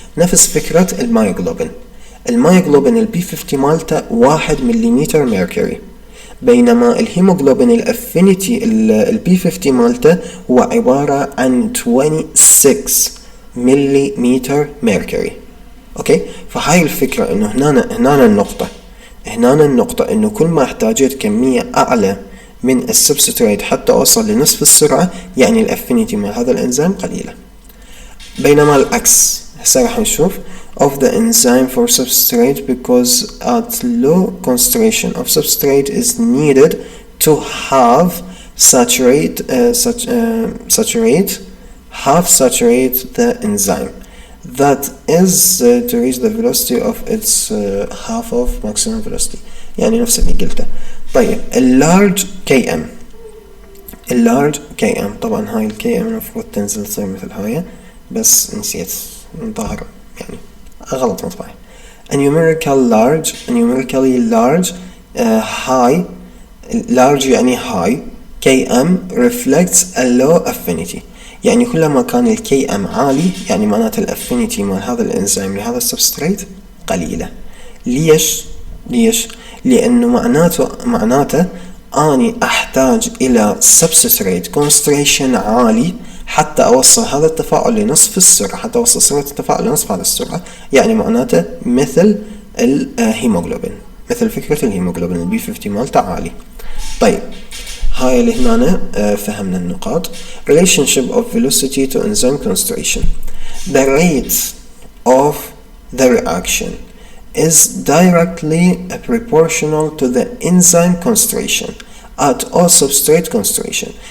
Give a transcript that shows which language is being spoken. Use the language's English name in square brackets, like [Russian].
[Arabic] نفس فكرة المايوغلوبين البي 50 مالته 1 مليمتر ميركوري، بينما الهيموغلوبين الافينيتي البي 50 مالته هو عبارة عن 26 مليمتر ميركوري. اوكي فهاي الفكرة انه هنا النقطة انه كل ما احتاجت كمية اعلى من السبستريت حتى اوصل لنصف السرعة، يعني الافينيتي مع هذا الانزيم قليلة. بينما العكس هسه راح نشوف [English] of the enzyme for substrate, because at low concentration of substrate is needed to half saturate the enzyme, that is to reach the velocity of its half of maximum velocity. [Arabic] يعني نفس اللي قلته. طيب اللارج كي ام طبعا هاي الكي ام المفروض تنزل تصير مثل هاي، بس نسيت ظاهر يعني غلط مطبعي. [English] numerically large high large يعني high KM reflects a low affinity. [Arabic] يعني كلما كان ال KM عالي يعني معناته الافينيتي مال هذا الانزيم لهذا السبستريت قليلة. ليش؟ لأنه معناته أني أحتاج إلى substrate concentration عالي حتى أوصل هذا التفاعل لنصف السرعة، حتى أوصل سرعة التفاعل لنصف هذا السرعة. يعني معناته مثل الهيموغلوبين، مثل فكرة الهيموغلوبين البي 50 مالته عالي. طيب هاي اللي هنا فهمنا النقاط. [English] relationship of velocity to enzyme concentration. the rate of the reaction is directly proportional to the enzyme concentration at all substrate concentration.